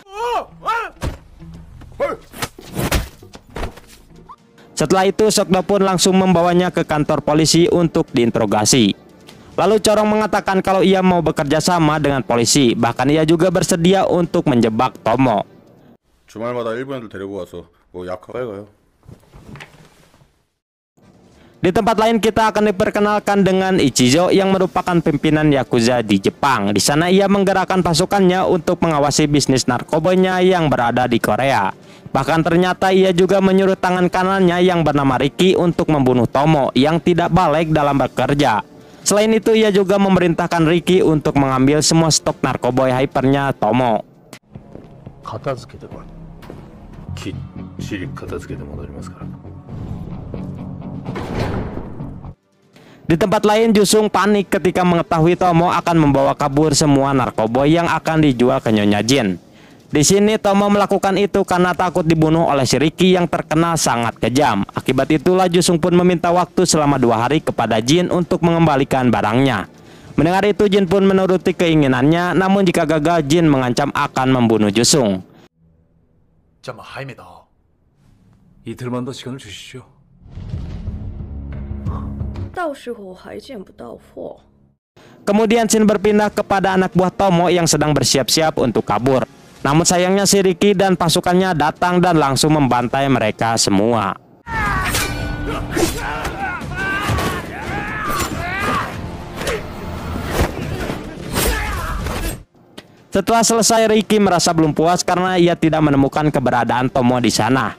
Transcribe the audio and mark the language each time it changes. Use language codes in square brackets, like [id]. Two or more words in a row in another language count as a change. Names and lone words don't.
[id] Setelah itu Seokdo pun langsung membawanya ke kantor polisi untuk diinterogasi. Lalu Corong mengatakan kalau ia mau bekerja sama dengan polisi, bahkan ia juga bersedia untuk menjebak Tomo. [ko] 주말마다 일본 애들 데리고 와서 뭐 약하게 가요. [id] Di tempat lain kita akan diperkenalkan dengan Ichizo yang merupakan pimpinan Yakuza di Jepang. Di sana ia menggerakkan pasukannya untuk mengawasi bisnis narkobonya yang berada di Korea. Bahkan ternyata ia juga menyuruh tangan kanannya yang bernama Ricky untuk membunuh Tomo yang tidak balik dalam bekerja. Selain itu ia juga memerintahkan Ricky untuk mengambil semua stok narkoboy hypernya Tomo. [ja] 片付けてこい。きっちり片付けて戻りますから。 [id] Di tempat lain Jusung panik ketika mengetahui Tomo akan membawa kabur semua narkoboy yang akan dijual ke Nyonya Jin. Di sini Tomo melakukan itu karena takut dibunuh oleh si Ricky yang terkenal sangat kejam. Akibat itulah Jusung pun meminta waktu selama 2 hari kepada Jin untuk mengembalikan barangnya. Mendengar itu Jin pun menuruti keinginannya, namun jika gagal Jin mengancam akan membunuh Jusung. [ko] 이틀만 더 시간을 주시죠. [zh] 到时候还见不到货。 [id] Kemudian Shin berpindah kepada anak buah Tomo yang sedang bersiap-siap untuk kabur. Namun sayangnya si Ricky dan pasukannya datang dan langsung membantai mereka semua. Setelah selesai, Ricky merasa belum puas karena ia tidak menemukan keberadaan Tomo di sana.